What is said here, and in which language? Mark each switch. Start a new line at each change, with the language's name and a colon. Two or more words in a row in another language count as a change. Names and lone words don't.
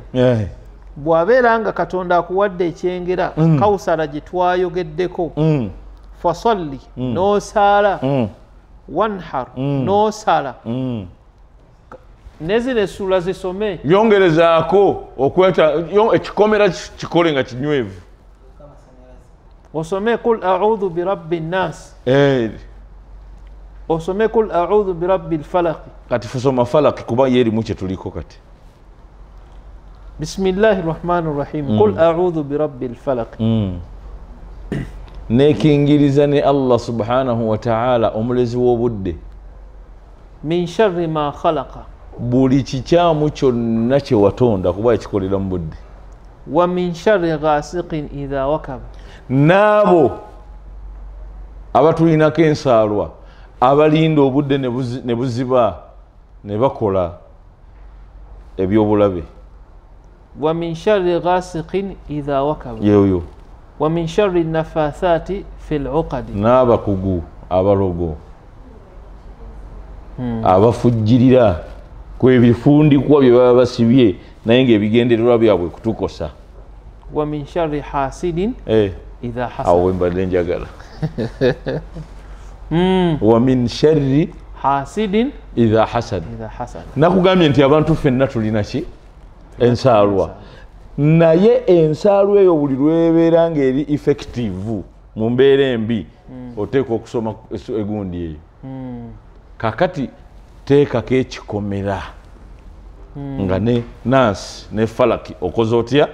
Ganda: Bw'abeera nga Katonda akuwadde ekyengera Kawusara gye twayogeddeko. Fasalli n'osaala. Wanhar n'osala. Nezino essuula zisome. Yongerezaako okweta ekikomera kikole nga kinywevu.
Arabic: Osome قل أعوذ برب الناس. Osome قل أعوذ برب الفلق.
Ganda: Kati fusoma falaq kuba yeri mu kye tuliko kati.
Arabic: بسم الله الرحمن الرحيم. قل أعوذ برب الفلق.
Ganda: Nekingiriza ne
Arabic: الله سبحانه وتعالى
Ganda: omulezi w'obudde.
Arabic: من شر ما خلق.
Ganda: Buli kikyamu kyonna kye watonda kuba ekikolera mu budde.
Arabic: ومن شر غاسق إذا وقب.
Ganda: N'abo abatulinako ensaalwa abalinda obudde ne buziba ne bakola ebyobulabe
Arabic: ومن شر غاسق إذا وقب yoyo ومن شر النفاثات في العقد
Ganda: n'abakugu abarogo abafujjirira kwebifundikwa bye baba basibye naye ng'ebigendererwa byabwe kutukosa
Arabic: ومن شر حاسد إذا حسد
Ganda: awo mbadde njagala
Arabic: ومن شر hasidin إذا حسد
Ganda: nakugambye nti abantu ffenna tulina ki ensaalwa naye ensaalwa eyo buli lwebeera ng'eri effective mu mbeera embi oteeka okusoma egundi eyo kakati teekako ekikomera nga ne nansi ne falaki okoze otya